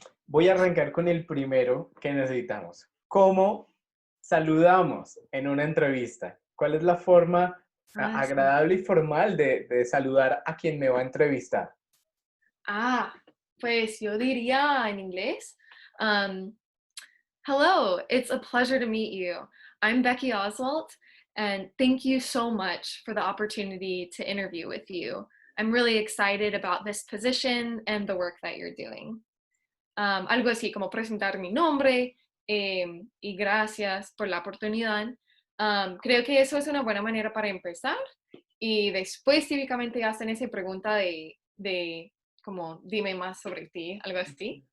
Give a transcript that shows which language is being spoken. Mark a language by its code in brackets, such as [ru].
[es] Voy a arrancar con el primero que necesitamos. ¿Cómo saludamos en una entrevista? ¿Cuál es la forma Sí. agradable y formal de saludar a quien me va a entrevistar? Ah, pues yo diría en inglés, [en] um, hello, it's a pleasure to meet you. I'm Becky Oswalt, and thank you so much for the opportunity to interview with you. I'm really excited about this position and the work that you're doing. [es] Algo así como presentar mi nombre y gracias por la oportunidad. Creo que eso es una buena manera para empezar y después típicamente hacen esa pregunta de como dime más sobre ti, algo así.